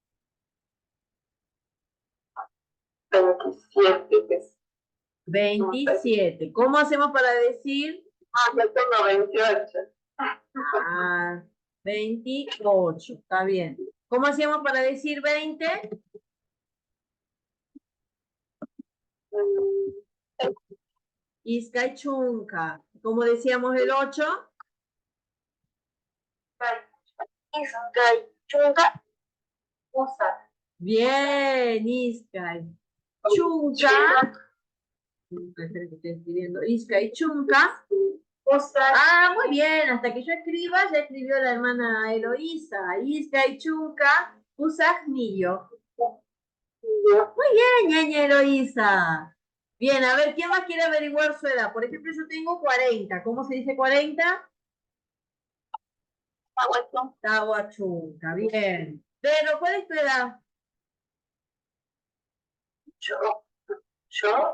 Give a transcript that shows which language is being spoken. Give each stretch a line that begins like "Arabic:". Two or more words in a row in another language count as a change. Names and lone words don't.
Spanish: 27. 27. ¿Cómo hacemos para decir? Yo tengo 28. 28. Está bien. ¿Cómo hacíamos para decir 20?
Quechua: Iskay chunka.
Spanish: ¿Cómo decíamos el 8?
Quechua: Iskay chunka pusa. Bien, Iskay. Chunka.
Spanish: Espera que estoy escribiendo.
Quechua: Iskay chunka.
Spanish: Muy bien. Hasta que yo escriba, ya escribió la hermana Eloísa.
Quechua: Iskay chunka Usagnillo.
Spanish: Muy bien, ñaña Eloísa. Bien, a ver, ¿quién más quiere averiguar su edad? Por ejemplo, yo tengo 40. ¿Cómo se dice 40? Tahuachunca, bien. Pero, ¿cuál es tu edad? Yo, yo,